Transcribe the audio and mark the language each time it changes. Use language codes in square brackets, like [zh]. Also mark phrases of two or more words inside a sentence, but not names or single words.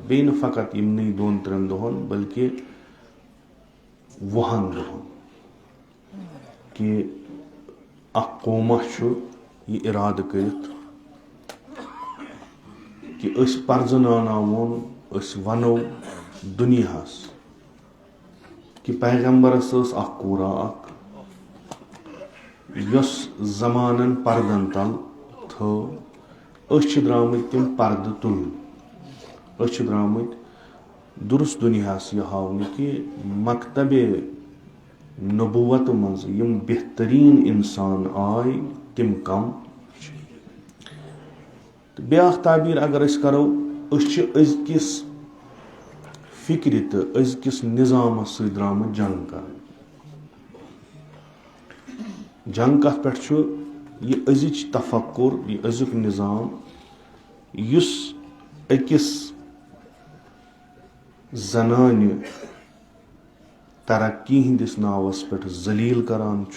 [ks] بیٚیہِ نہٕ فقط یِمنٕے 2-3 دۄہن بلکہِ 20 دۄہن کہِ اکھ قوما چھُ یہِ ارادٕ کٔرِتھ کہِ أسۍ پرزٕناوناوون أسۍ ونو دُنیاہس کہِ پیغمبرس ٲس اکھ کوٗرا اکھ یۄس زمانن پردن تل تھٲو. أسۍ چھِ درٛامٕتۍ تِم پردٕ تُلنہِ. أسۍ چھِ درٛامٕتۍ دُرُست دُنیاہس یہِ ہاونہِ کہِ مکتبِ نبوت منٛز یِم بہتریٖن انسان آے تِم کم چھِ. تہٕ بیٛاکھ تعبیٖر اگر أسۍ کرو أسۍ چھِ أزکِس فِکرِ تہٕ أزکِس نظامس سۭتۍ درٛامٕتۍ جنگ کرٕنۍ. جنگ کتھ پٮ۪ٹھ چھُ یہِ أزِچ تفکُر یہِ أزیُک نظام یُس أکِس زنانہِ ترقی ہٕنٛدِس ناوس پٮ۪ٹھ ذلیٖل کران چھُ.